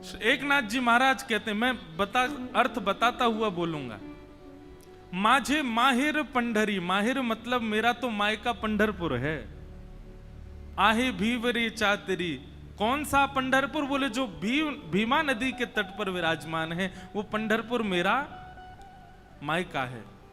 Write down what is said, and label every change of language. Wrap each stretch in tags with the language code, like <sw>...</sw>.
<hi>एकनाथ जी महाराज कहते हैं, मैं अर्थ बताता हुआ बोलूंगा।</hi> <mr>माझे माहिर पंढरी,</mr> <hi>माहिर मतलब मेरा तो मायका पंढरपुर है।</hi> <mr>आहे भीवरे चातरी,</mr> <hi>कौन सा पंढरपुर? बोले जो भीमा नदी के तट पर विराजमान है, वो पंढरपुर मेरा मायका है।</hi>